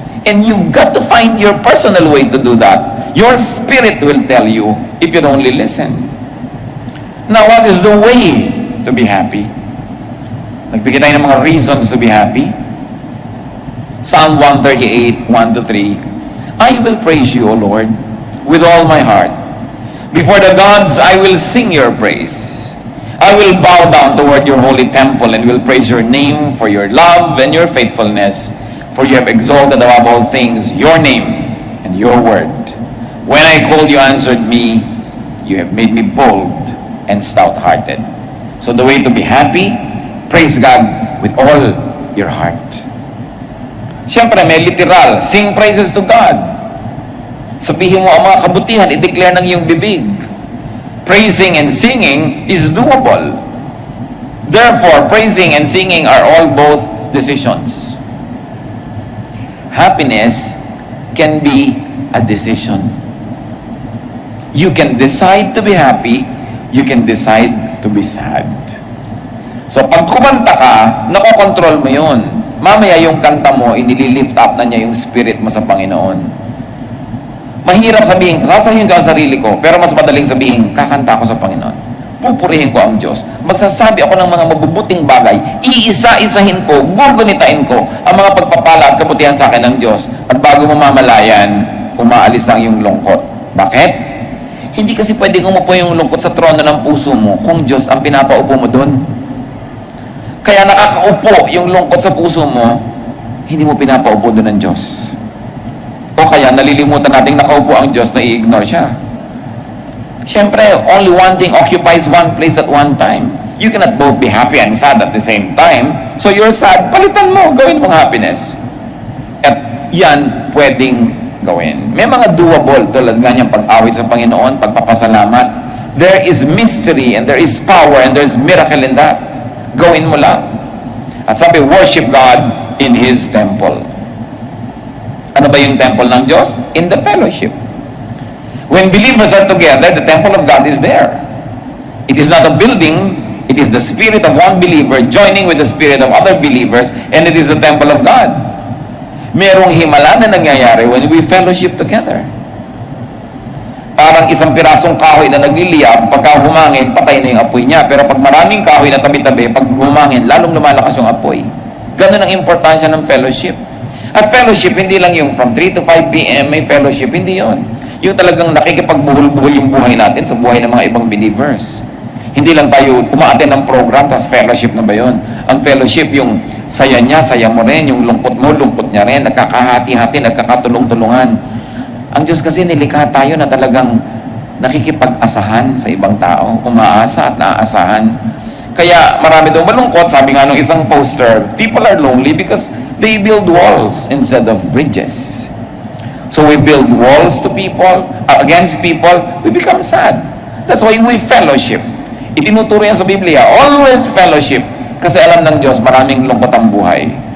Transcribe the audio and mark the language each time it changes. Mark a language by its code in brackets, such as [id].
[en] And you've got to find your personal way to do that. Your spirit will tell you if you only listen. Now, what is the way to be happy? [tl] Nagbigay tayo ng mga [en] reasons to be happy. Psalm 138, 1-3. I will praise you, O Lord, with all my heart. Before the gods, I will sing your praise. I will bow down toward your holy temple and will praise your name for your love and your faithfulness, for you have exalted above all things your name and your word. When I called, you answered me. You have made me bold and stout-hearted. So the way to be happy, praise God with all your heart. Siyempre, may literal, sing praises to God. [tl] Sabihin mo ang mga kabutihan, i-declare ng iyong bibig. [en] Praising and singing is doable. Therefore, praising and singing are all both decisions. Happiness can be a decision. You can decide to be happy, you can decide to be sad. [tl] So, pag kumanta ka, nakokontrol mo yun. Mamaya yung kanta mo, inililift up na niya yung spirit mo sa Panginoon. Mahirap sabihin, sasabihin ko ang sarili ko, pero mas madaling sabihin, kakanta ako sa Panginoon. Pupurihin ko ang Diyos. Magsasabi ako ng mga mabubuting bagay, iisa-isahin ko, gugunitain ko ang mga pagpapala at kabutihan sa akin ng Diyos. At bago mo mamalayan, umaalis ang iyong lungkot. Bakit? Hindi kasi pwedeng umupo yung lungkot sa trono ng puso mo kung Diyos ang pinapaupo mo doon. Kaya nakakaupo yung lungkot sa puso mo, hindi mo pinapaupo doon ng Diyos. O kaya nalilimutan nating nakaupo ang Diyos na i-ignore siya. [en] Siyempre, only one thing occupies one place at one time. You cannot both be happy and sad at the same time. So you're sad, [tl] palitan mo, gawin mong happiness. At yan pwedeng gawin. May mga doable tulad nga niyang pag-awit sa Panginoon, pagpapasalamat. [en] There is mystery and there is power and there is miracle in that. [tl] Gawin mo lang. At sabi, [en] worship God in His temple. [tl] Ano ba yung temple ng Diyos? [en] In the fellowship. When believers are together, the temple of God is there. It is not a building, it is the spirit of one believer joining with the spirit of other believers, and it is the temple of God. [tl] Merong himala na nangyayari [en] when we fellowship together. [tl] Parang isang pirasong kahoy na nagliliyab, pagka humangin, patay na yung apoy niya. Pero pag maraming kahoy na tabi-tabi, pag humangin, lalong lumalakas yung apoy. Ganun ang importansya ng fellowship. At fellowship, hindi lang yung [en] from 3 to 5 p.m. [tl] may fellowship, hindi yon. Yung talagang nakikipagbuhol-buhol yung buhay natin sa buhay ng mga ibang believers. Hindi lang tayo umaattend ng program, tapos fellowship na ba yun? Ang fellowship, yung saya niya, saya mo rin, yung lungkot mo, lungkot niya rin, nagkakahati-hati, nagkakatulong-tulungan. Ang Diyos kasi nilikha tayo na talagang nakikipag-asahan sa ibang tao, umaasa at naaasahan. Kaya marami daw malungkot, sabi nga nung isang poster, [en] people are lonely because they build walls instead of bridges. So we build walls to people, against people, we become sad. That's why we fellowship. [tl] Itinuturo yan sa Biblia, [en] always fellowship. [tl] Kasi alam ng Diyos, maraming lungkot ang buhay.